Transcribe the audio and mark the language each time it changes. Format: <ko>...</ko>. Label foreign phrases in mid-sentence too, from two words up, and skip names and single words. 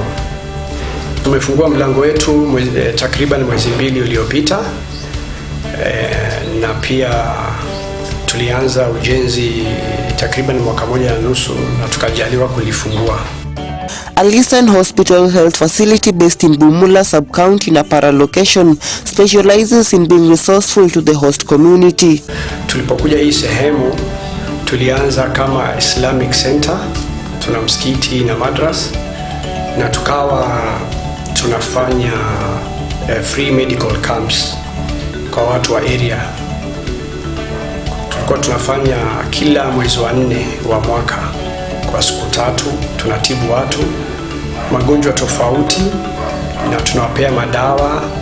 <sw>Tumefungua mlango wetu takriban mwezi 2 uliopita, na pia tulianza ujenzi takriban mwaka 1.5 na tukajaliwa kulifungua.</sw> <en>Al-Ihsan Hospital Health Facility based in Bumula sub-county na Para location specializes in being resourceful to the host community.</en> <sw>Tulipokuja hii sehemu tulianza kama Islamic Center, tuna msikiti na madras, na tukawa tunafanya</sw> <en>free medical camps</en> <sw>kwa watu wa area. Tulikuwa tunafanya kila mwezi wa 4 wa mwaka kwa siku 3, tunatibu watu magonjwa tofauti na tunawapea madawa.</sw>